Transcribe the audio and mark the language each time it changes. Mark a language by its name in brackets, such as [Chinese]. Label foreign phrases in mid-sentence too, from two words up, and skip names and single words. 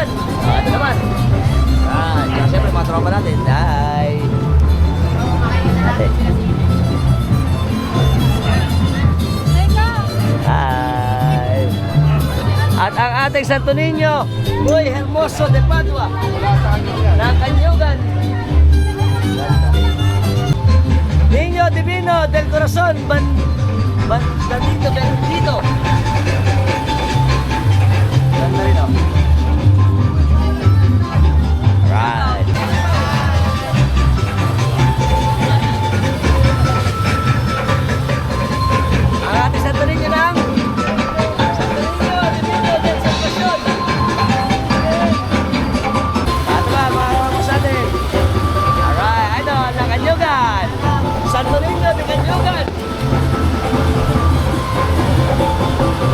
[Filipino] Ito naman. Siyempre mga tropa natin. [English] Hi. Hi. [Filipino] At ang ating Santo Niño, Boy Hermoso de Padua. Ng Kanyugan. Niño Divino del Corazon, Bandito Bendito. Ganda rin, oh. Right. Ang ating Santo Niño ng Santo Niño del Salvacion. At mga kapos natin. Alright, idol, ng Kanyugan. Santo Niño de Kanyugan.